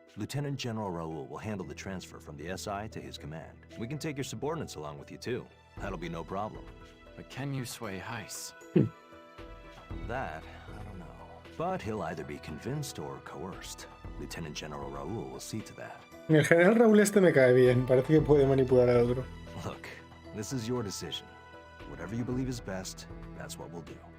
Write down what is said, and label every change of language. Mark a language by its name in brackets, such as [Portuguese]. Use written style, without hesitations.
[English] Lieutenant General Raoul will handle the transfer from the SI to his command. We can take your subordinates along with you too. That'll be no problem. But can you sway Heiss? That, I don't know. But he'll either be convinced or coerced. Lieutenant General Raoul will see to that. [Spanish] El general Raúl este me cae bien. Parece que puede manipular al otro. [English] Look, this is your decision. Whatever you believe is best, that's what we'll do.